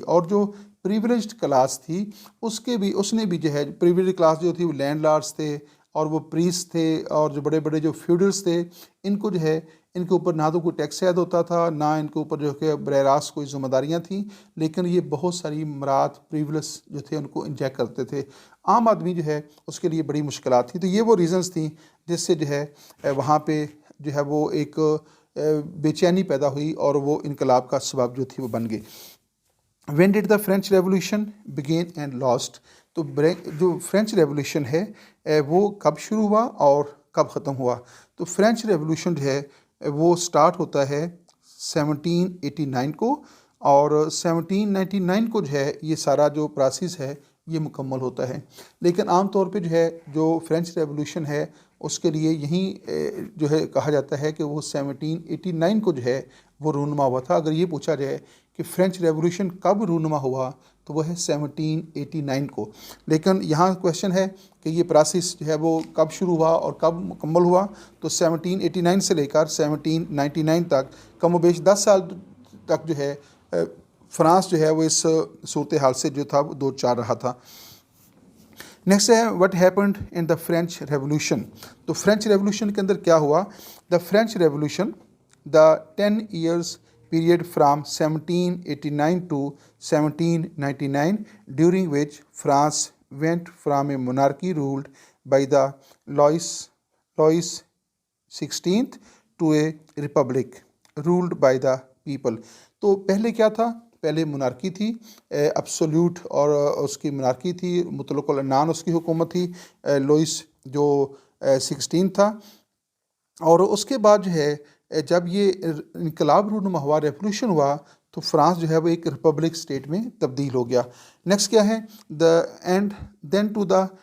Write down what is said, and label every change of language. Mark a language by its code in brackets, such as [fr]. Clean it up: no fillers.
[ur] اور جو privileged class تھی اس نے بھی جو ہے پریویلیجڈ کلاس جو تھی وہ لینڈ لارڈس تھے، اور وہ پریسٹ تھے، اور جو بڑے بڑے جو فیوڈلس تھے، ان کو جو ہے ان کے اوپر نہ تو کوئی ٹیکس عائد ہوتا تھا، نہ ان کے اوپر جو کہ براہ راست کوئی ذمہ داریاں تھیں، لیکن یہ بہت ساری مراد پریولیج جو تھے ان کو انجیکٹ کرتے تھے. عام آدمی جو ہے اس کے لیے بڑی مشکلات تھیں. تو یہ وہ ریزنز تھیں جس سے جو ہے وہاں پہ جو ہے وہ ایک بے چینی پیدا ہوئی، اور وہ انقلاب کا سبب جو تھی وہ بن گئی. [en] When did the French revolution begin and last. [ur] تو جو فرینچ ریولوشن ہے وہ کب شروع ہوا اور کب ختم ہوا. تو فرینچ ریولوشن جو ہے وہ سٹارٹ ہوتا ہے 1789 کو، اور 1799 کو جو ہے یہ سارا جو پروسیس ہے یہ مکمل ہوتا ہے. لیکن عام طور پہ جو ہے جو فرینچ ریولوشن ہے اس کے لیے یہیں جو ہے کہا جاتا ہے کہ وہ 1789 کو جو ہے وہ رونما ہوا تھا. اگر یہ پوچھا جائے کہ فرینچ ریولوشن کب رونما ہوا تو وہ ہے 1789 کو. لیکن یہاں کویشچن ہے کہ یہ پروسیس جو ہے وہ کب شروع ہوا اور کب مکمل ہوا. تو 1789 سے لے کر 1799 تک کم و بیش 10 سال تک جو ہے فرانس جو ہے وہ اس صورتحال سے جو تھا وہ دو چار رہا تھا. نیکسٹ ہے [en] What happened in the French revolution. [ur] تو فرینچ ریولوشن کے اندر کیا ہوا. [en] The French revolution the 10 years period from 1789 to 1799 during which France went from a monarchy ruled by the Louis XVI to a republic ruled by the people. [ur] تو پہلے کیا تھا، پہلے منارکی تھی ابسولوٹ، اور اس کی منارکی تھی مطلق العنان، اس کی حکومت تھی لوئس جو 16 تھا. اور اس کے بعد جو ہے جب یہ انقلاب رونما ہوا، ریولوشن ہوا، تو فرانس جو ہے وہ ایک ریپبلک اسٹیٹ میں تبدیل ہو گیا. نیکسٹ کیا ہے، دا اینڈ دین ٹو دا